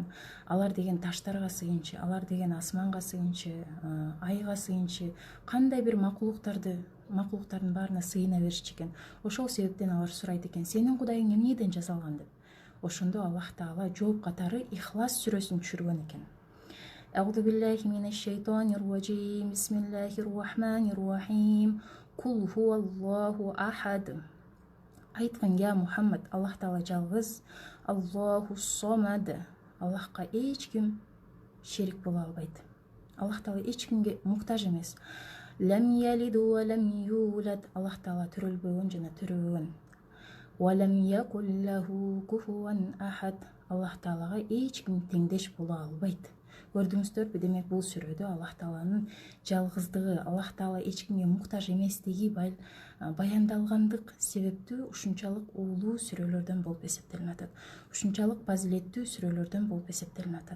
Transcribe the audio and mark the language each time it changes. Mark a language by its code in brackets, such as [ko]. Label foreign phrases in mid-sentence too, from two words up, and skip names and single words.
[ky] Алар деген таштарга сыйынчы, алар деген асманга сыйынчы, айга сыйынчы, кандай бир макулуктардын баарына сыйына беришчү экен. Ошол себептен алар сурайт экен: сенин Кудайың эмнеден жасалган деп. Ошондо Аллах таала жооп катары Ихлас сүрөсүн түшүргөн экен. [ar] أعوذ بالله من الشيطان الرجيم. بسم الله الرحمن الرحيم. Кул هو الله أحد. [ky] Айткан: я Мухаммад, Аллах таала жалгыз, [ar] الله الصمد. [ky] Аллахка эч ким шерик боло албайт. Аллах таала эч кимге муктаж эмес. [ar] لم يلد ولم يولد. [ky] Аллах таала төрөлбөгөн жана төрөбөгөн. [ar] ولم يكن له كفوا أحد. [ky] Аллах таалага эч ким теңдеш боло албайт. Көрдүңүздөрбү? Демек бул сүрөдө Аллах тааланын жалгыздыгы, Аллах таала эч кимге муктаж эместиги баяндалгандык себептүү ушунчалык улуу сүрөлөрдөн болуп эсептелип атат. Ушунчалык фазилеттүү сүрөлөрдөн болуп эсептелип атат.